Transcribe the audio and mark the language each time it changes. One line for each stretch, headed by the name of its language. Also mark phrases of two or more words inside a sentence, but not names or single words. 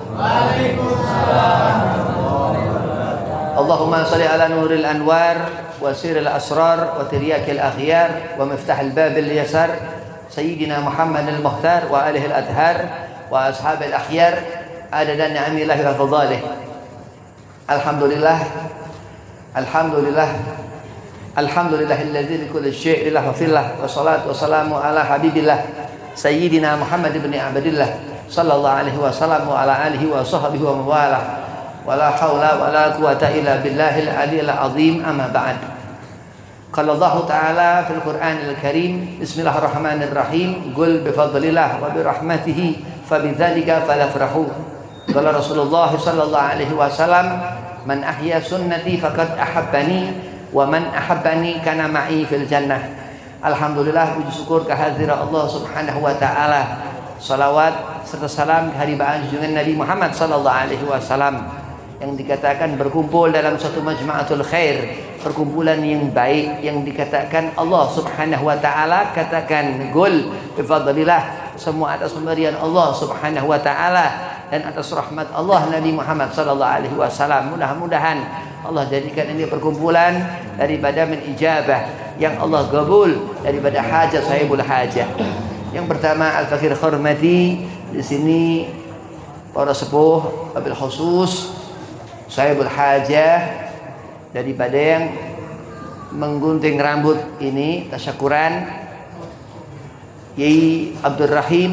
Arabic: اللهم صل على نور الأنوار وسر الأسرار وترياق الأخيار ومفتاح باب اليسار سيدنا محمد المختار وآله الأطهار وأصحاب الأخيار عدد نعم الله وفضاله. الحمد لله الحمد لله الذي لكل شيء له في الله والصلاة والسلام على حبيب الله سيدنا محمد بن عبد الله صلى الله عليه وسلم وعلى آله وصحبه ومن والاه ولا حول ولا قوة إلا بالله العلي العظيم أما بعد. قال الله تعالى في القرآن الكريم بسم الله الرحمن الرحيم قل بفضل الله وبرحمته فبذلك فليفرحوا. قال رسول الله صلى الله عليه وسلم من أحيا سنتي فقد أحبني ومن أحبني كان معي في الجنة.
Indonesian: Alhamdulillah, puji syukur kehadirat Allah
Arabic: سبحانه وتعالى.
Indonesian: Salawat serta salam keharibaan junjungan Nabi Muhammad
Arabic: صلى الله عليه وسلم
Indonesian: yang dikatakan berkumpul dalam suatu
Arabic: مجمعة الخير,
Indonesian: perkumpulan yang baik yang dikatakan Allah
Arabic: سبحانه وتعالى
Indonesian: katakan
Arabic: قل بفضل الله,
Indonesian: semua atas pemberian Allah
Arabic: سبحانه وتعالى
Indonesian: dan atas rahmat Allah Nabi Muhammad
Arabic: صلى الله عليه وسلم.
Indonesian: Mudah-mudahan Allah jadikan ini perkumpulan daripada menijabah yang Allah kabul daripada hajat
Arabic: صاحب الحاجة.
Indonesian: Yang pertama al-fakir khurmati, di sini para sepuh
Arabic: وبالخصوص صاحب الحاجة
Indonesian: daripada yang menggunting rambut ini tasyakuran Yai Abdul Rahim.